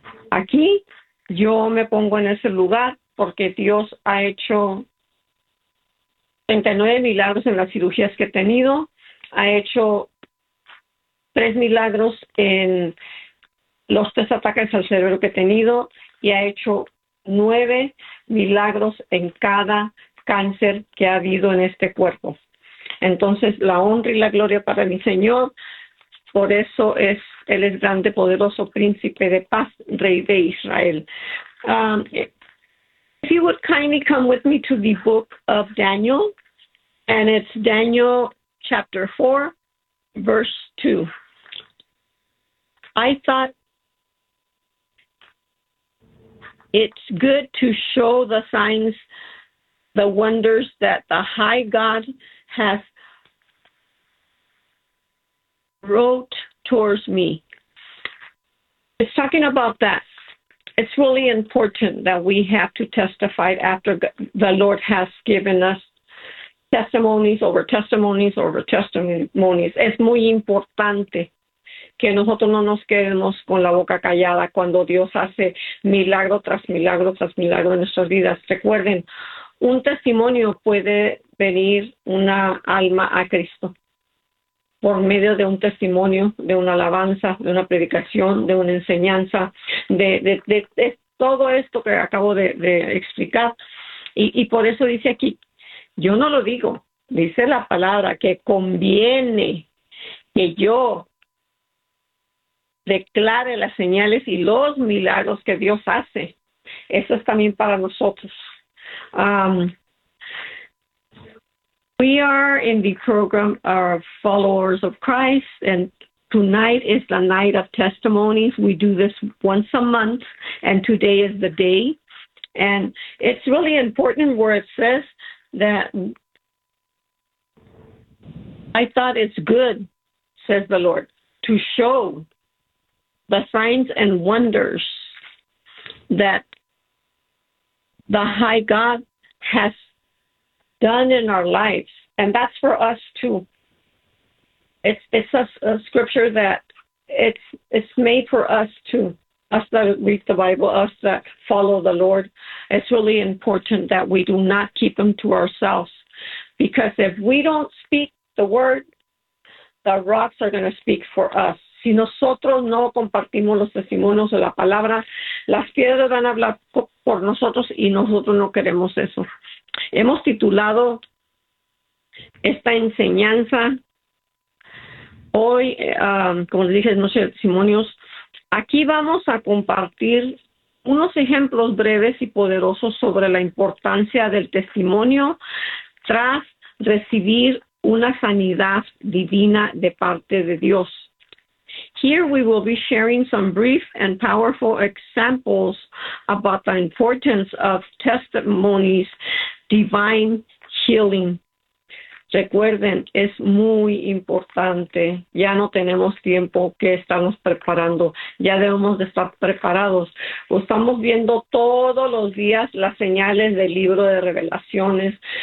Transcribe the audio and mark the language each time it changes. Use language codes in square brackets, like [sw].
[es] Aquí yo me pongo en ese lugar porque Dios ha hecho 39 milagros en las cirugías que he tenido, ha hecho 3 milagros en los 3 ataques al cerebro que he tenido y ha hecho 9 milagros en cada cáncer que ha habido en este cuerpo. Entonces, la honra y la gloria para mi Señor, por eso es, Él es grande, poderoso, príncipe de paz, rey de Israel. [en] If you would kindly come with me to the book of Daniel, and it's Daniel chapter 4, verse 2. I thought it's good to show the signs, the wonders that the high God has wrote towards me. It's talking about that. It's really important that we have to testify after the Lord has given us testimonies over testimonies over testimonies. [es] Es muy importante que nosotros no nos quedemos con la boca callada cuando Dios hace milagro tras milagro tras milagro en nuestras vidas. Recuerden, un testimonio puede venir una alma a Cristo por medio de un testimonio, de una alabanza, de una predicación, de una enseñanza, de todo esto que acabo de explicar. Y por eso dice aquí, yo no lo digo, dice la palabra que conviene que yo declare las señales y los milagros que Dios hace. Eso es también para nosotros. [en] We are in the program of followers of Christ, and tonight is the night of testimonies. We do this once a month, and today is the day. And it's really important where it says that I thought it's good, says the Lord, to show the signs and wonders that the high God has done in our lives. And that's for us too. It's a scripture that it's made for us too, us that read the Bible, us that follow the Lord. It's really important that we do not keep them to ourselves, because if we don't speak the word, the rocks are going to speak for us. [es] Si nosotros no compartimos los testimonios de la palabra, las piedras van a hablar por nosotros y nosotros no queremos eso. Hemos titulado esta enseñanza hoy, como les dije, Noche de Testimonios. Aquí vamos a compartir unos ejemplos breves y poderosos sobre la importancia del testimonio tras recibir una sanidad divina de parte de Dios. [en] Here we will be sharing some brief and powerful examples about the importance of testimonies, divine healing. [es] Recuerden, es muy importante. Ya no tenemos tiempo que estamos preparando. Ya debemos de estar preparados. Estamos viendo todos los días las señales del libro de revelaciones.